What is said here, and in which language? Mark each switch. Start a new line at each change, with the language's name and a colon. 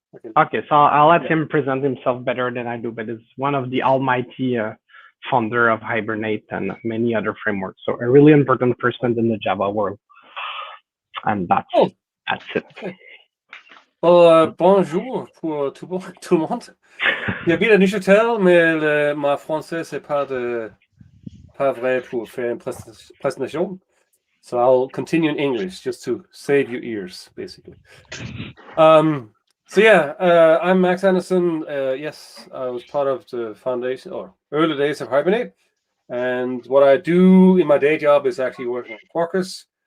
English: Okay, so I'll let him present himself better than I do, but it's one of the almighty founder of Hibernate and many other frameworks. So a really important person in the Java world. And that's it. Okay.
French: Bonjour pour tout le monde. Il y a bien de Neuchâtel, mais ma français c'est pas vrai pour faire une présentation.
English: So I'll continue in English just to save your ears, basically. So yeah, I'm Max Anderson. Yes, I was part of the foundation or early days of Hibernate. And what I do in my day job is actually working on Corkers.